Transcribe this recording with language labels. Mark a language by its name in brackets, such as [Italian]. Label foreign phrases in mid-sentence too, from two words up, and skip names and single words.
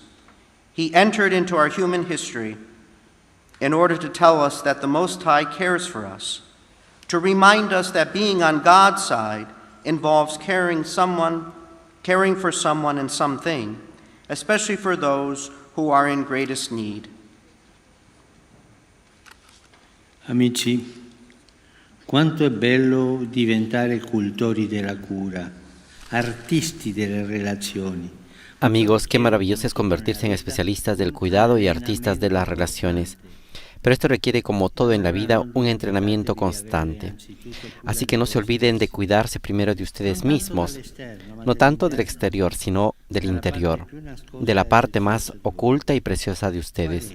[English] He entered into our human history in order to tell us that the Most High cares for us, to remind us that being on God's side involves caring for someone and something, especially for those who are in greatest need. [Italian] Amici, quanto è bello diventare cultori della cura, artisti delle relazioni. [Spanish] Amigos, qué maravilloso es convertirse en especialistas del cuidado y artistas de las relaciones. Pero esto requiere, como todo en la vida, un entrenamiento constante. Así que no se olviden de cuidarse primero de ustedes mismos, no tanto del exterior, sino del interior, de la parte más oculta y preciosa de ustedes.